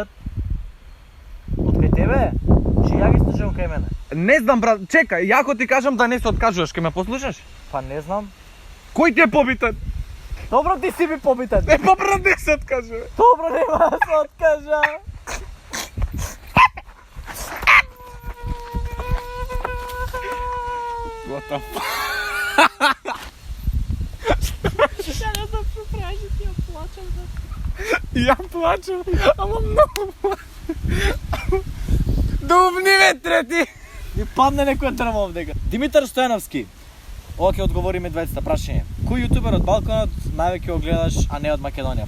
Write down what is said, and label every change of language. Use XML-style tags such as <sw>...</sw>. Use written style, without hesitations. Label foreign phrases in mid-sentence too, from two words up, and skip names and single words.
<mk>Од кај тебе? Че ја ги слушам кај мене? Не знам, брат, чекај, ја ако ти кажам да не се откажуваш, ке ме послушаш? Па не знам. Кој ти е побитен? Добро, ти си ми побитен. Па брат, не се откажува. Добро, нема да се откажа.</mk> <en>What the fuck?</en> <mk>Ја не знам што правиш, ти ја плачам. Ја плачам, ама многу плачам. Дубни ветрети! Ми падне некој дрма овдека. Димитар Стојановски. Ова ќе одговориме 20 прашање. Кој јутубер од Балканот највеќе го гледаш, а не од Македонија?</mk>